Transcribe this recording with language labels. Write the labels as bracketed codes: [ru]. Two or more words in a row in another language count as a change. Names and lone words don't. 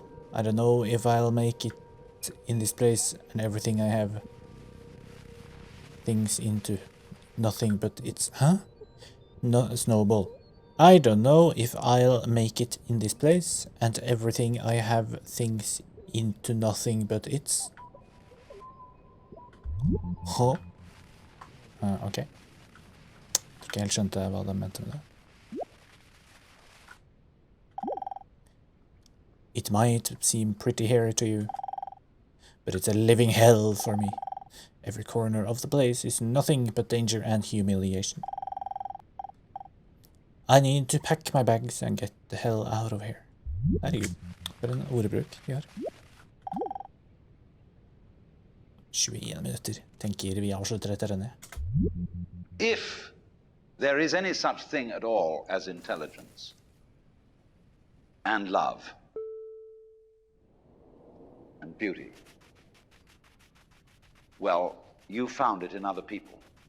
[en] I don't know if I'll make it in this place and everything I have things into nothing but it's... Huh? No, Snowball. I don't know if I'll make it in this place and everything I have things into nothing but it's... Huh? Ok. [no] Tror ikke helt skjønte hva de mente med det. [en] It might seem pretty here to you, but it's a living hell for me. Every corner of the place is nothing but danger and humiliation. I need to pack my bags and get the hell out of here. [no] Herregud, for en ordbruk vi har. 21 minutter. Tenker vi avslutter etter denne. [en] If there is any such thing at all as intelligence and love and beauty, well, you found it in other people.